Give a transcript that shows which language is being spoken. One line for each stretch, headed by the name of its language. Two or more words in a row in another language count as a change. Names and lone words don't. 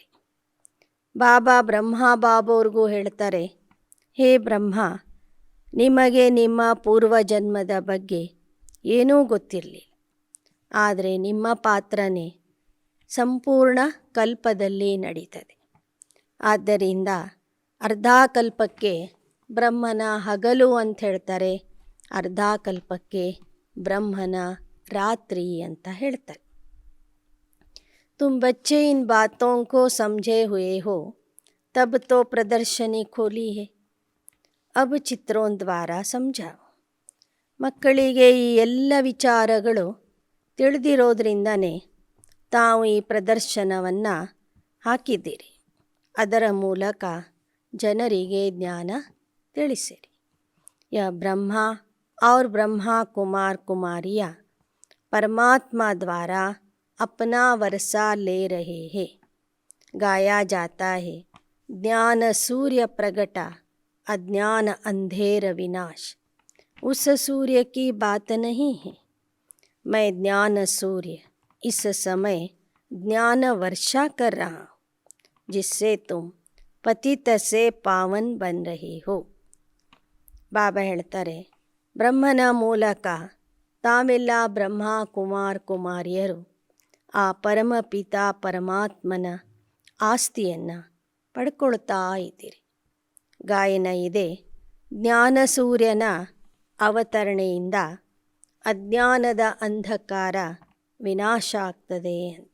Kannada: ಬಾಬಾ ಬ್ರಹ್ಮ ಬಾಬೋರ್ಗೂ ಹೇಳ್ತಾರೆ, ಹೇ ಬ್ರಹ್ಮ, ನಿಮಗೆ ನಿಮ್ಮ ಪೂರ್ವಜನ್ಮದ ಬಗ್ಗೆ ಏನೂ ಗೊತ್ತಿರಲಿಲ್ಲ, ಆದರೆ ನಿಮ್ಮ ಪಾತ್ರನೇ ಸಂಪೂರ್ಣ ಕಲ್ಪದಲ್ಲಿ ನಡೀತದೆ. ಆದ್ದರಿಂದ ಅರ್ಧ ಕಲ್ಪಕ್ಕೆ ಬ್ರಹ್ಮನ ಹಗಲು ಅಂತ ಹೇಳ್ತಾರೆ, ಅರ್ಧ ಕಲ್ಪಕ್ಕೆ ಬ್ರಹ್ಮನ ರಾತ್ರಿ ಅಂತ ಹೇಳ್ತಾರೆ.
Hindi: तुम बच्चे इन बातों को समझे हुए हो, तब तो प्रदर्शनी खोली है, अब चित्रों द्वारा समझाओ.
Kannada: ಮಕ್ಕಳಿಗೆ ಈ ಎಲ್ಲ ವಿಚಾರಗಳು ತಿಳಿದಿರೋದ್ರಿಂದನೇ ತಾವು ಈ ಪ್ರದರ್ಶನವನ್ನು ಹಾಕಿದ್ದೀರಿ. ಅದರ ಮೂಲಕ ಜನರಿಗೆ ಜ್ಞಾನ ತಿಳಿಸಿರಿ.
Hindi: ಯ ಬ್ರಹ್ಮ और ब्रह्मा कुमार कुमारियाँ परमात्मा द्वारा अपना वर्षा ले रहे हैं. गाया जाता है, ज्ञान सूर्य प्रगटा, अज्ञान अंधेर विनाश. उस सूर्य की बात नहीं है, मैं ज्ञान सूर्य इस समय ज्ञान वर्षा कर रहा हूँ, जिससे तुम पतित से पावन बन रहे हो.
Kannada: ಬಾಬಾ ಹೇಳ್ತಾರೆ, ಬ್ರಹ್ಮನ ಮೂಲಕ ತಾವೆಲ್ಲ ಬ್ರಹ್ಮ ಕುಮಾರ್ ಕುಮಾರಿಯರು ಆ ಪರಮಪಿತ ಪರಮಾತ್ಮನ ಆಸ್ತಿಯನ್ನು ಪಡ್ಕೊಳ್ತಾ ಇದ್ದೀರಿ. ಗಾಯನ ಇದೆ, ಜ್ಞಾನ ಸೂರ್ಯನ ಅವತರಣೆಯಿಂದ ಅಜ್ಞಾನದ ಅಂಧಕಾರ ವಿನಾಶ ಆಗ್ತದೆ ಅಂತ.